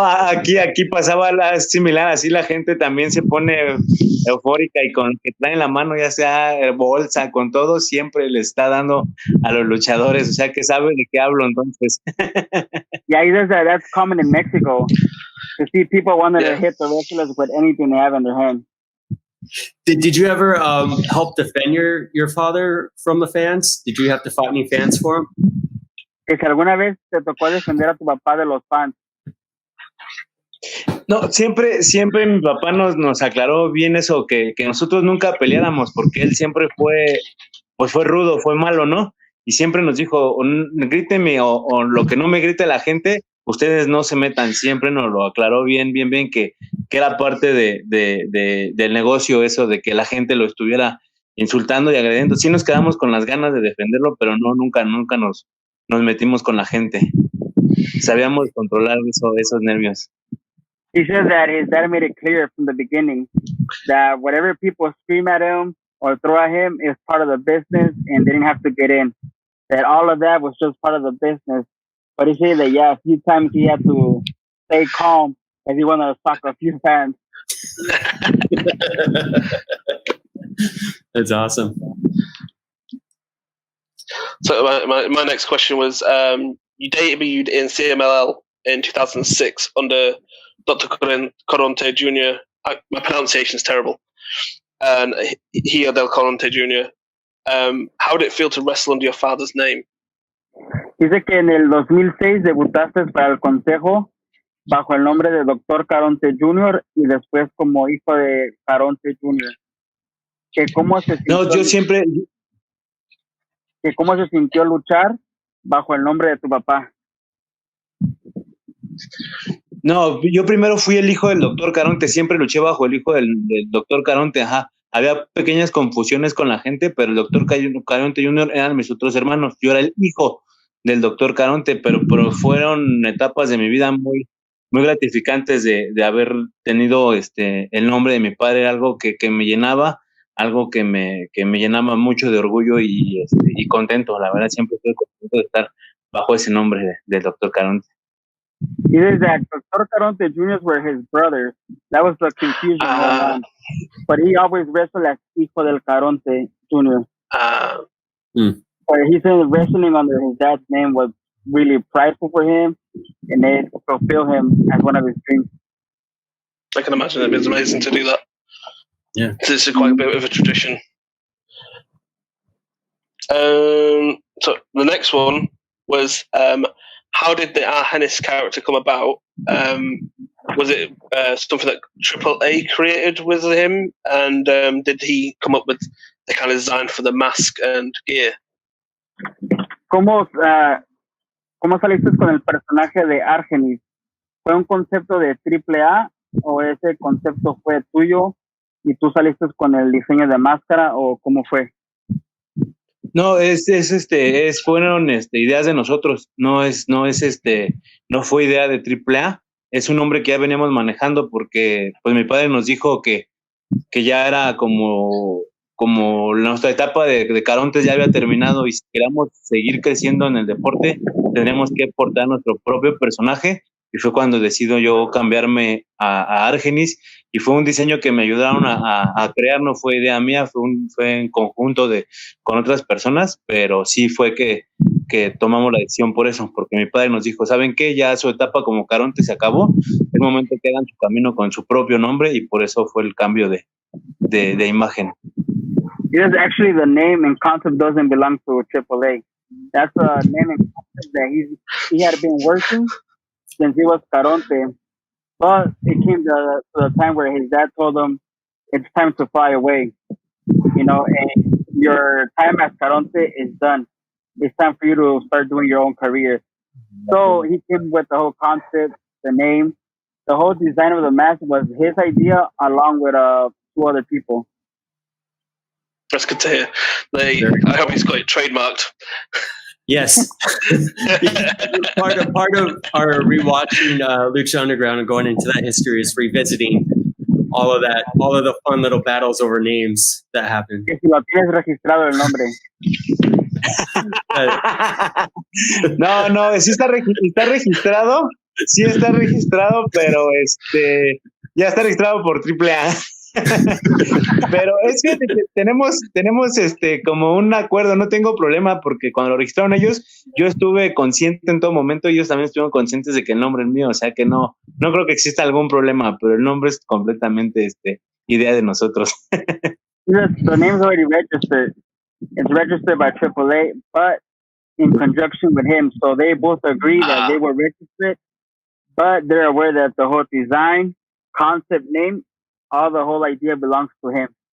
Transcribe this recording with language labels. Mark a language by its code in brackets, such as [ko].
[es] Aquí pasaba similar, así la gente también se pone eufórica y con que traen la mano, ya sea bolsa, con todo, siempre le está dando a los luchadores, o sea que sabe de qué hablo entonces. [en] Yeah, he says that's common in Mexico to see people wanting to hit the wrestlers with anything they have in their hand. Did you ever help defend your father from the fans? Did you have to fight any fans for him? [es] Que si alguna vez te tocó defender a tu papá de los fans. No, siempre mi papá nos aclaró bien eso, que nosotros nunca peleáramos, porque él siempre fue rudo, fue malo, ¿no? Y siempre nos dijo, gríteme o lo que no me grite la gente, ustedes no se metan. Siempre nos lo aclaró bien, que era parte del negocio eso, de que la gente lo estuviera insultando y agrediendo. Sí nos quedamos con las ganas de defenderlo, pero nunca nos metimos con la gente. Sabíamos controlar esos nervios. [en] He says that his dad made it clear from the beginning that whatever people scream at him or throw at him is part of the business and they didn't have to get in. That all of that was just part of the business. But he said that, a few times he had to stay calm as he wanted to talk to a few fans. That's awesome. So my next question was, you debuted in CMLL in 2006 under Dr. Coronte Jr. My pronunciation is terrible. And Hijo del Coronte Jr. How did it feel to wrestle under your father's name? [es] Dice que en el 2006 debutaste para el consejo bajo el nombre de Dr. Caronte Jr. y después como hijo de Caronte Jr. Que cómo se sintió, no, yo siempre... Que cómo se sintió luchar bajo el nombre de tu papá? No, yo primero fui el hijo del doctor Caronte, siempre luché bajo el hijo del doctor Caronte, ajá. Había pequeñas confusiones con la gente, pero el doctor Caronte Jr. eran mis otros hermanos. Yo era el hijo del doctor Caronte, pero fueron etapas de mi vida muy, muy gratificantes de haber tenido el nombre de mi padre, algo que me llenaba, algo que me llenaba mucho de orgullo y contento. La verdad, siempre estoy contento de estar bajo ese nombre del doctor Caronte. [en] It is that Dr. Caronte Jr.'s were his brothers. That was the confusion going on. But he always wrestled as Hijo del Caronte Jr. But he said wrestling under his dad's name was really prideful for him, and it fulfilled him as one of his dreams. I can imagine it was amazing to do that. Yeah. This is quite a bit of a tradition. So the next one was how did the Argenis character come about? Was it something that AAA created with him? And did he come up with the kind of design for the mask and gear? [es] ¿Cómo saliste con el personaje de Argenis? ¿Fue un concepto de AAA o ese concepto fue tuyo y tú saliste con el diseño de máscara o cómo fue? No, fueron ideas de nosotros, no fue idea de AAA, es un nombre que ya veníamos manejando porque pues mi padre nos dijo que ya era como nuestra etapa de Carontes ya había terminado y si queramos seguir creciendo en el deporte tenemos que portar nuestro propio personaje y fue cuando decido yo cambiarme a Argenis y fue un diseño que me ayudaron a crear, no fue idea mía, fue en conjunto con otras personas, pero sí fue que tomamos la decisión por eso, porque mi padre nos dijo, ¿saben qué? Ya su etapa como Caronte se acabó, es momento que hagan su camino con su propio nombre y por eso fue el cambio de imagen. [en] It is actually the name and concept doesn't belong to AAA. That's a name and concept that he had been working since he was Caronte. But it came to the time where his dad told him, it's time to fly away. You know, and your time as Caronte is done. It's time for you to start doing your own career. So he came with the whole concept, the name, the whole design of the mask was his idea along with 2 other people. That's good to hear. I hope he's got it trademarked. Yes. part of our rewatching Lucha Underground and going into that history is revisiting all of the fun little battles over names that happened. [es] Que si lo tienes registrado el nombre. No, sí está registrado. Sí está registrado, pero ya está registrado por AAA. Pero es que tenemos como un acuerdo, no tengo problema porque cuando lo registraron ellos, yo estuve consciente en todo momento, ellos también estuvieron conscientes de que el nombre es mío, o sea que no creo que exista algún problema, pero el nombre es completamente idea de nosotros. [en] The name's already registered. It's registered by AAA, but in conjunction with him, so they both agree that they were registered, but they're aware that the whole design, concept, name, all the whole idea belongs to him.